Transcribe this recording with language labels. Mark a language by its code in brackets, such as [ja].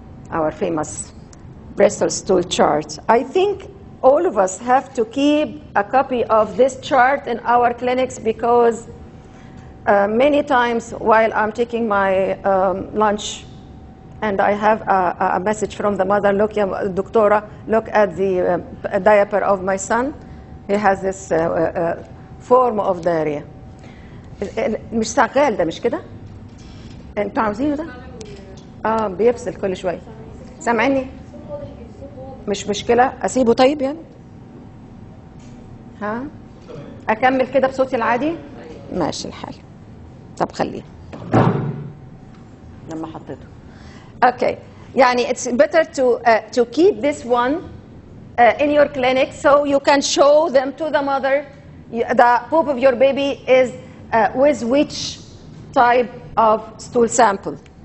[en] Our famous Bristol stool chart. I think all of us have to keep a copy of this chart in our clinics, because many times while I'm taking my lunch and I have a message from the mother, look, ya doctora, look at the diaper of my son. He has this form of diarrhea. [ar] مش شغال ده، مش كده؟ انتوا عاوزينه ده؟ بيفصل كل شوية. سامعني؟ مش مشكلة، أسيبه طيب يعني؟ ها؟ أكمل كده بصوتي العادي؟ ماشي الحال. طب خليه لما حطيته. Okay. يعني [en] it's better to keep this one in your clinic so you can show them to the mother the poop of your baby is with which type of stool sample.